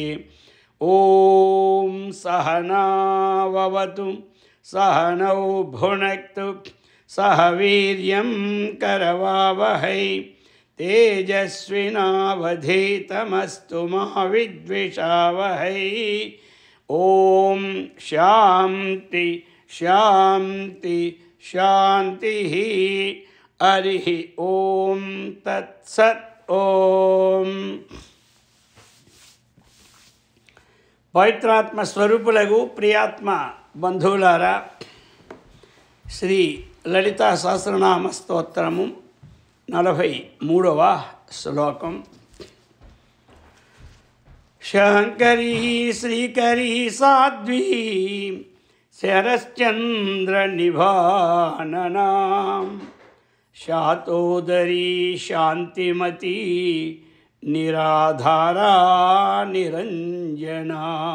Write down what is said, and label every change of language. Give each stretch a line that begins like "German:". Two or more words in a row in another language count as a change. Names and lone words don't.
Sanskrit: ॐ सहनाववतु सहनौ भुनक्तु सह वीर्यं करवावहै तेजस्विनावधीतमस्तु मा विद्विषावहै. ॐ शान्ति शान्ति शान्तिः. हरिः ॐ तत्सत्.
Telugu: ॐ పవిత్రాత్మ స్వరూపులకు ప్రియాత్మ బంధువులారా, శ్రీ లలితా సహస్రనామ స్తోత్రము 43వ శ్లోకం.
Sanskrit: శంకరీ శ్రీకరీ సాధ్వీ శరశ్చంద్ర నిభాననాం శాతోదరీ శాంతిమతి నిరాధారా నిరంజనా.